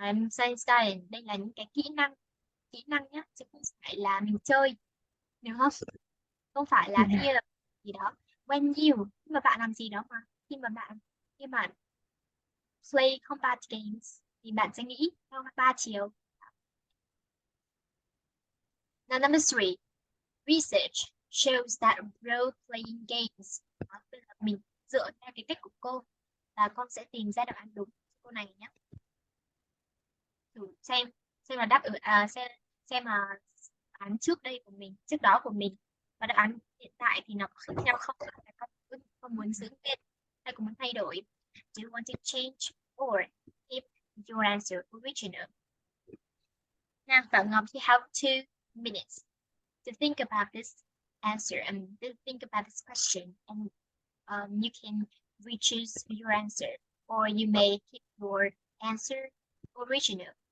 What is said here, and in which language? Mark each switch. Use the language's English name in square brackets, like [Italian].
[Vietnamese] Science đây là những cái kỹ năng nhá, chứ không phải là mình chơi, đúng không? Không phải là khi là gì đó [English] when you, [Vietnamese] khi mà bạn làm gì đó mà khi mà bạn Khi bạn play combat games thì bạn sẽ nghĩ theo 3 chiều. [English] Now number 3, research shows that role-playing games. [Vietnamese] Bây giờ mình dựa theo cái cách của cô là con sẽ tìm ra đáp án đúng cho cô này nhé. Thử xem là đáp ứng xem là đáp án trước đây của mình, trước đó của mình và đáp án hiện tại thì nó có khác nhau không? Con muốn giữ nguyên hay có muốn thay đổi? [English] Do you want to change or keep your answer original? Now, Phạm Ngọc, you have 2 minutes to think about this answer and to think about this question, and you can re-choose your answer, or you may keep your answer original.